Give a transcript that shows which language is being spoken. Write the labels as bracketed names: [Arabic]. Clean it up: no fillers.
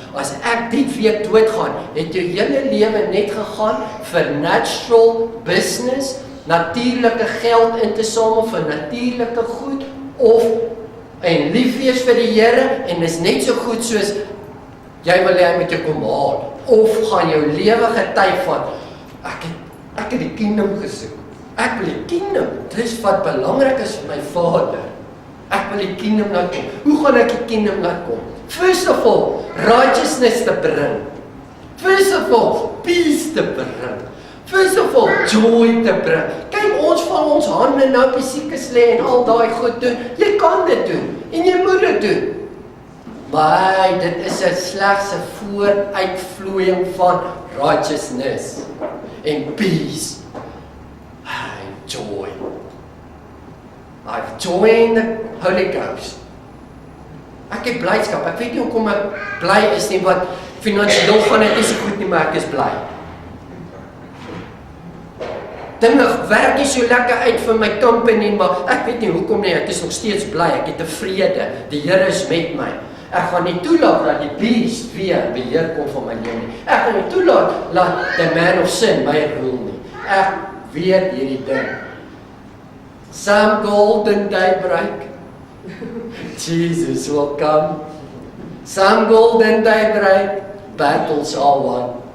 [Afrikaans] As ek dit weet doodgaan, het jou hele lewe net gegaan vir natural business, natuurlike geld in te samel vir natuurlike goed, of en lief wees vir die Here, en is net so goed soos jy wil hê met jou kom haal, of gaan jou lewe getuig van, ek het die kingdom gesoek. Ek wil die kingdom, dis wat belangrik is vir my Vader. Ek wil die kingdom laat kom. Hoe gaan ek die kingdom laat kom? [English] First of all, [Afrikaans] righteousness te bring. [English] First of all, [Afrikaans] peace te bring. First of all, joy te bring. Kyk, ons val ons hande nou op die siekes lê en al daai goed doen. Jy kan dit doen en jy moet dit doen. Maar dit is slegs 'n vooruitvloeiing van righteousness en peace. [English] Joy. I have joy in the Holy Ghost. [Afrikaans] Ek het blydskap. Ek weet nie hoekom ek bly is nie, want finansiëel gaan dit nie so goed nie, maar ek is bly. dinge werk nie so lekker uit vir my company, maar ek weet nie hoekom nie, ek is nog steeds bly, ek het tevrede, die Here is met my. Ek gaan nie toelaat dat die beast weer beheer kom van my lewe nie. Ek gaan nie toelaat dat [English] the man of sin [Afrikaans] my rule nie. Ek weet hierdie ding. [English] Some golden daybreak, Jesus will come. Some golden daybreak, battles are won.